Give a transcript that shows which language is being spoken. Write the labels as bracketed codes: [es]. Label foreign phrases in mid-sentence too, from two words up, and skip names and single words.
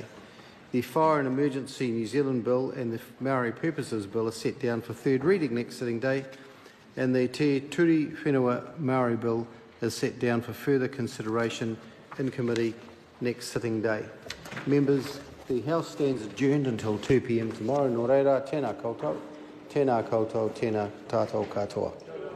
[en] The Fire and Emergency New Zealand Bill and the Maori Purposes Bill are set down for third reading next sitting day, and the Ture Whenua Māori Bill is set down for further consideration in committee next sitting day. Members, the House stands adjourned until 2 p.m. tomorrow. [mi] Nō reira, tēnā koutou, tēnā koutou, tēnā tātou katoa.